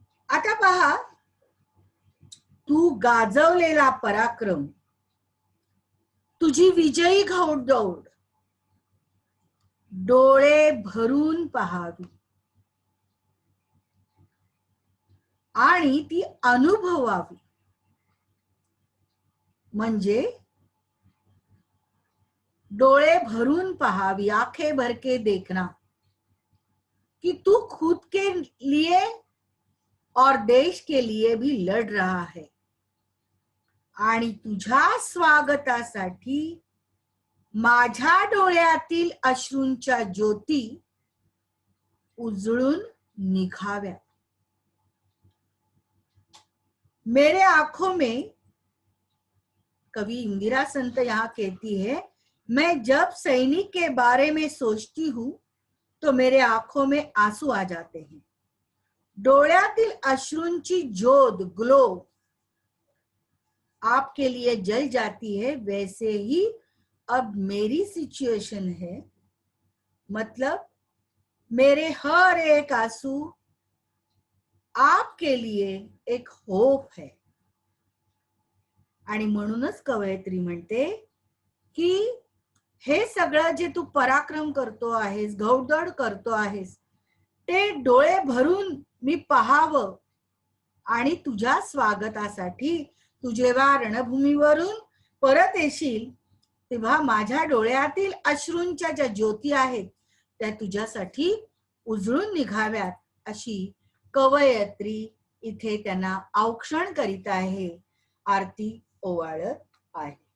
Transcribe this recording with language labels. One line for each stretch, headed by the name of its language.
Marathi: आता पहा, तू गाजवलेला पराक्रम, तुझी विजयी घौडदौड डोळे भरून पहावी आणि ती अनुभवावी. म्हणजे डोळे भरून पहावी,
Hindi: आंखें भर के देखना कि तू खुद के लिए और देश के लिए भी लड़ रहा है.
Marathi: आणि तुझ्या स्वागतासाठी माझ्या डोळ्यातील अश्रूंच्या ज्योती उजळून निघाव्या.
Hindi: मेरे आंखों में, कवि इंदिरा संत यहाँ कहती है, मैं जब सैनिक के बारे में सोचती हूँ तो मेरे आंखों में आंसू आ जाते हैं.
Marathi: डोळ्यातील अश्रूंची ज्योत,
Hindi: ग्लो आपके लिए जल जाती है, वैसे ही अब मेरी सिचुएशन है. मतलब मेरे हर एक आंसू आपके लिए एक होप है.
Marathi: आणि म्हणूनच कवयित्री म्हणते की हे सगळं जे तू पराक्रम करतो आहेस, घौडदौड करतो आहेस, ते डोळे भरून मी पाहावं आणि तुझ्या स्वागतासाठी तू जेव्हा रणभूमीवरून परत येशील तेव्हा माझ्या डोळ्यातील अश्रूंच्या ज्या ज्योती आहेत त्या तुझ्यासाठी उजळून निघाव्यात, अशी कवयित्री इथे त्यांना औक्षण करीत आहे, आरती ओवाळत आहे.